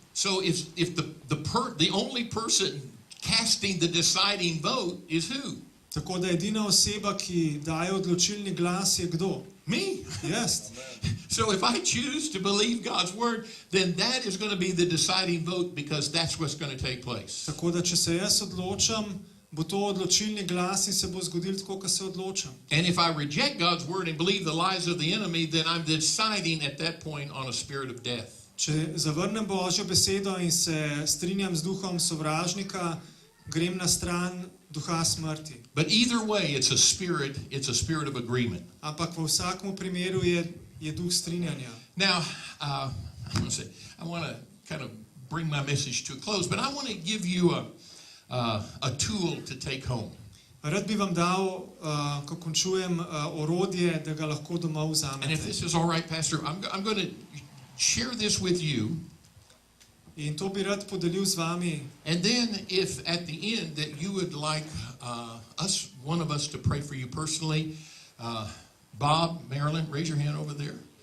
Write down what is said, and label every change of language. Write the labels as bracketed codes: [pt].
[en] So if the only person casting the deciding vote is who? [sl] Tako da edina oseba, ki daje odločilni glas, je kdo? [en] Me. [sl] Jaz. [en] So if I choose to believe God's word, then that is going to be the deciding vote because that's what's going to take place. [sl] Tako da, če se jaz odločam, bo to odločilni glas in se bo zgodil tako, kot se odločam. [en] And if I reject God's word and believe the lies of the enemy, then I'm deciding at that point on a spirit of death. [sl] Če zavrnem Božjo besedo in se strinjam z duhom sovražnika, grem na stran duha smrti. [en] But either way, it's a spirit of agreement. [sl] Ampak v vsakem primeru je duh strinjanja. [en] Now, I want to kind of bring my message to a close, but I want to give you a tool to take home. [sl] Rad bi vam dal, ko končujem, orodje, da ga lahko domov [en] And if [sl] vzamete. [en] this is all right, Pastor, I'm going to share this with you. [sl] In to bi rad podelil z vami. [en] And then if at the end that you would like one of us to pray for you personally, Bob, Marilyn, raise your hand over there.